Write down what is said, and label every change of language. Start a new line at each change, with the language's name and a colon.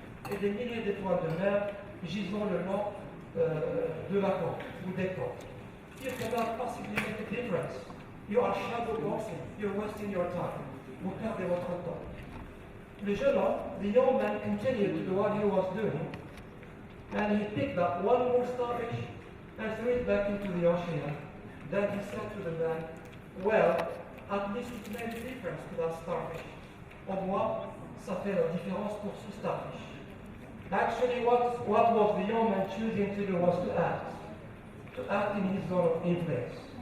French: Et des milliers d'étoiles de mer gisant le long de la côte ou des côtes.
English: You cannot possibly make a difference. You are shadow boxing. You're wasting your time.
French: Vous perdez votre temps. Le jeune homme,
English: the young man, continued to do what he was doing, and he picked up one more starfish and threw it back into the ocean. Then he said to the man, well, at least it made a difference to that starfish.
French: Au moins, ça fait la différence pour ce starfish.
English: Actually, what was the young man choosing to do was to act in his zone of influence.